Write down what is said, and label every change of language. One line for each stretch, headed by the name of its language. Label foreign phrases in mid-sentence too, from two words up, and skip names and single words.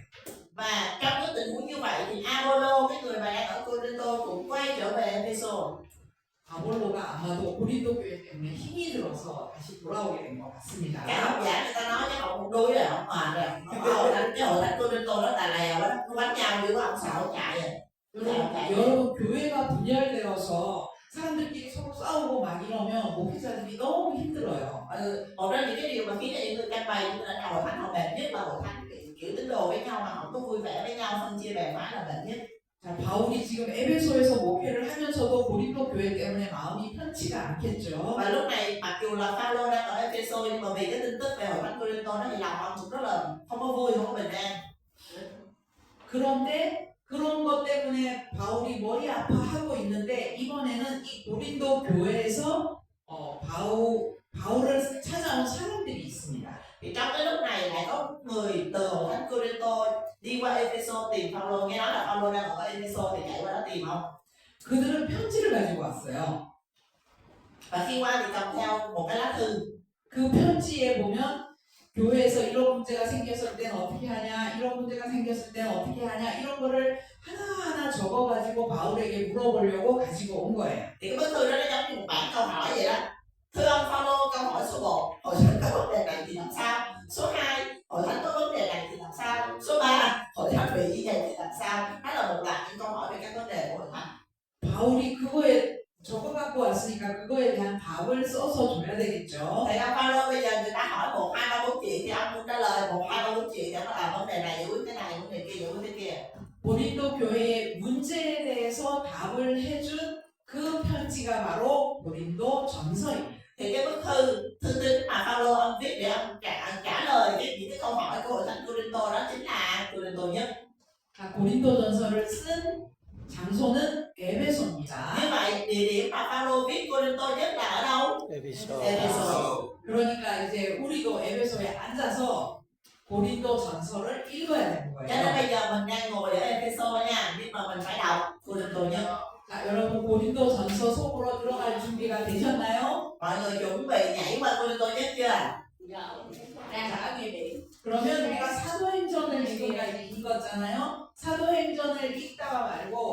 Vietnamese: Và trong cái tình huống như vậy thì Apollo, cái người mà đang ở Corinto cũng quay trở về Ephesos.
Korean: 아볼로가 아마도 고린도 교회 때문에 힘이 들어서 다시 돌아오게 된 것 같습니다.
Vietnamese: Các học giả người ta nói chắc ông một đuối rồi, ông mệt rồi. Cái hội thánh Corinto nó tà lèo đó, nó bắn nhau chứ ông sợ ông chạy rồi.
Korean: 여러분 교회가 분열되어서 사람들끼리 서로 싸우고 막 이러면 목회자들이 너무 힘들어요.
Vietnamese: Một trong những cái điều mà khiến cho những người canh bày như là hội thánh họ mệt nhất là hội thánh kiểu tín đồ với nhau mà không có vui vẻ với nhau, phân chia bè phái là mệt nhất.
Korean: 자, 바울이 지금 에베소에서 목회를 하면서도 고린도 교회 때문에 마음이 편치가 않겠죠.
Vietnamese: Và lúc này mặc dù là Phaolô đang ở Ephesos nhưng mà vì cái tin tức về hội thánh Corinto nó thì lòng ông cũng rất là không có vui, không có bình an.
Korean: 그런데 그런 것 때문에 바울이 머리 아파하고 있는데 이번에는 이 고린도 교회에서 바울을 찾아온 사람들이 있습니다.
Vietnamese: Thì trong cái lúc này lại có người từ hội thánh Corinto đi qua Ephesos tìm Phaolô, nghe nói là Phaolô đang ở Ephesos thì chạy qua đó tìm ông.
Korean: 그들은 편지를 가지고 왔어요.
Vietnamese: Và khi qua thì cầm theo một cái lá thư.
Korean: 그 편지에 보면 교회에서 이런 문제가 생겼을 땐 어떻게 하냐, 이런 문제가 생겼을 땐 어떻게 하냐, 이런 거를 하나하나 적어가지고 바울에게 물어보려고 가지고 온 거예요.
Vietnamese: Thì cái bức thư đó nó giống như một bản câu hỏi vậy đó. Thưa ông Phaolô, câu hỏi số 1, hội thánh có vấn đề này thì làm sao? Số 2, hội thánh có vấn đề này thì làm sao? Số 3, hội thánh bị như vậy thì làm sao? Đó là một loạt những câu hỏi về các vấn đề của hội thánh.
Korean: 바울이 그거에 적어 갖고 왔으니까 그거에 대한 답을 써서 줘야 되겠죠.
Vietnamese: Thì ông Phaolô bây giờ người ta hỏi 1, 2, 3, 4 chuyện thì ông cũng trả lời 1, 2, 3, 4 chuyện để nó vấn đề này giải quyết cái này, vấn đề kia giải quyết cái kia.
Korean: 고린도 교회의 문제에 대해서 답을 해준 그 편지가 바로 고린도 전서입니다.
Vietnamese: Thì cái bức thư tín mà Phaolô ông viết để ông trả lời những cái câu hỏi của hội thánh Corinto đó chính là Corinto nhất.
Korean: 고린도 전서를 쓴 장소는 에베소입니다.
Vietnamese: Như vậy địa điểm mà Phaolô viết Corinto nhất là ở đâu? Ephesos.
Korean: 그러니까 이제 우리도 에베소에 앉아서 고린도 전서를 읽어야 되는
Vietnamese: Cho nên
Korean: 거예요.
Vietnamese: bây giờ mình đang ngồi ở Ephesos nha, nhưng mà mình phải đọc Corinto nhất.
Korean: 자, 여러분 고린도 전서 속으로 들어갈 준비가 되셨나요?
Vietnamese: Mọi người chuẩn bị nhảy qua Corinto nhất chưa? đang đã ghi biển.
Korean: 그러면 우리가 사도행전을 지금 읽었잖아요. 사도행전을 읽다가